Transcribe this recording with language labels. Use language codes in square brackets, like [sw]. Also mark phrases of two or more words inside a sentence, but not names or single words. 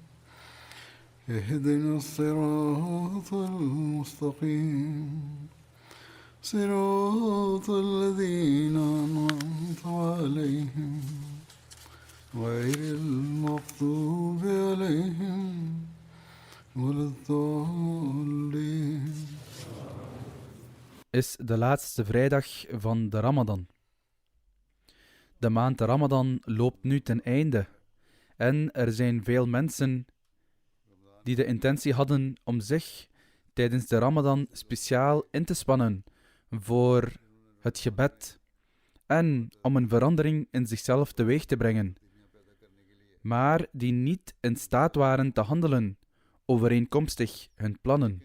[ar] اهدنا الصراط المستقيم صراط الذين أنعمت عليهم غير المغضوب عليهم ولا الضالين. [nl] Is de laatste vrijdag van de Ramadan. De maand Ramadan loopt nu ten einde en er zijn veel mensen die de intentie hadden om zich tijdens de Ramadan speciaal in te spannen voor het gebed en om een verandering in zichzelf teweeg te brengen, maar die niet in staat waren te handelen overeenkomstig hun plannen.